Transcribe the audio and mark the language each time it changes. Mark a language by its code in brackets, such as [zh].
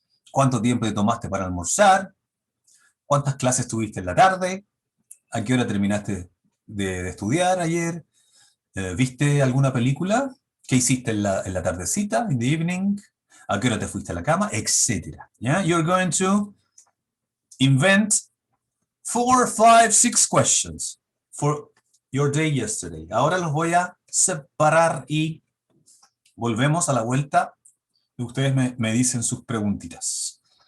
[es] ¿Cuánto tiempo te tomaste para almorzar? ¿Cuántas clases tuviste en la tarde? ¿A qué hora terminaste de estudiar ayer? ¿Viste alguna película? ¿Qué hiciste en la tardecita, [en] in the evening? [es] ¿A qué hora te fuiste a la cama? Etcétera. Yeah? [en] You're going to invent 4, 5, 6 questions for your day yesterday. [es] Ahora los voy a separar y volvemos a la vuelta y ustedes me dicen sus preguntitas.